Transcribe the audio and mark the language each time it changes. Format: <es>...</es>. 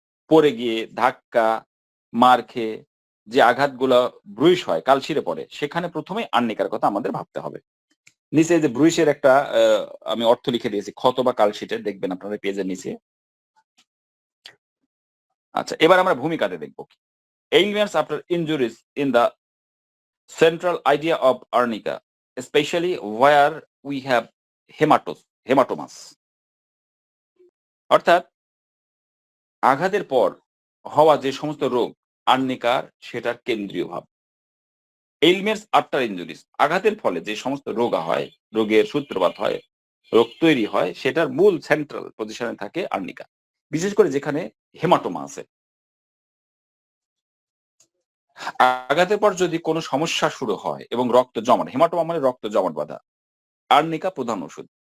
<bn>পড়ে গিয়ে, ধাক্কা, মার খেয়ে যে আঘাতগুলো ব্রুইশ হয়, কালশিরে পড়ে, সেখানে প্রথমে আর্নিকার কথা আমাদের ভাবতে হবে। নিচে যে ব্রুইশের একটা আমি অর্থ লিখে দিয়েছি, ক্ষত বা কালশিটে, দেখবেন আপনারা পেজের নিচে। আচ্ছা, এবার আমরা ভূমিকাতে দেখব।</bn> <en>ailments after injuries in the central idea of arnica, especially where we have hematomas,</en> <bn>অর্থাৎ আঘাতের পর হওয়া যে সমস্ত রোগ আর্নিকার সেটার কেন্দ্রীয় ভাব।</bn> <en>ailments after injuries,</en> <bn>আঘাতের ফলে যে সমস্ত রোগ হয়, রোগের সূত্রপাত হয়, রোগ তৈরি হয়, সেটার মূল সেন্ট্রাল পজিশনে থাকে আর্নিকা, বিশেষ করে যেখানে হেমাটোমা আছে। আঘাতের পর যদি কোনো সমস্যা শুরু হয় এবং রক্ত জমাট, হেমাটোমা মানে রক্ত জমাট বাঁধা, আর্নিকা প্রধান ওষুধ।</bn>